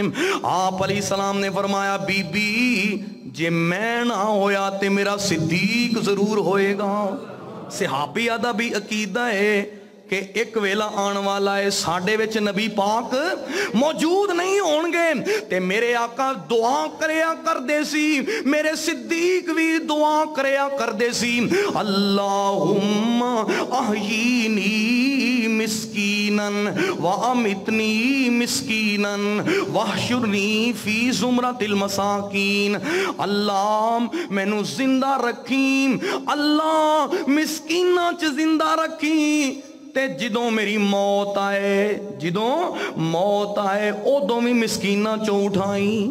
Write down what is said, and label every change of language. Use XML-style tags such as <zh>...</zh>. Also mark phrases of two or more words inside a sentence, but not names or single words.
<pa>آپ علیہ السلام نے فرمایا بی بی جے میں نہ ہویا تے میرا صدیق ضرور ہوئےگا. صحابیہ دا بھی عقیدہ ہے کہ اک ویلا آن والا ہے ساڈے وچ نبی پاک موجود نہیں ہونگے، تے میرے آقا دعا کریا کردے سی، میرے صدیق بھی دعا کریا کردے سی, मेरे सिद्दीक भी दुआ करया करदे सी,</pa> <ar>اللهم أحيني مسكينا وأمتني مسكينا واحشرني في زمرة المساكين.</ar> <pa>اللہ مینوں زندہ رکھی، اللہ مسکیناں چ زندہ رکھی، تے جدوں میری موت آئے، جدوں موت آئے اودوں بھی مسکیناں چوں اٹھائی.</pa>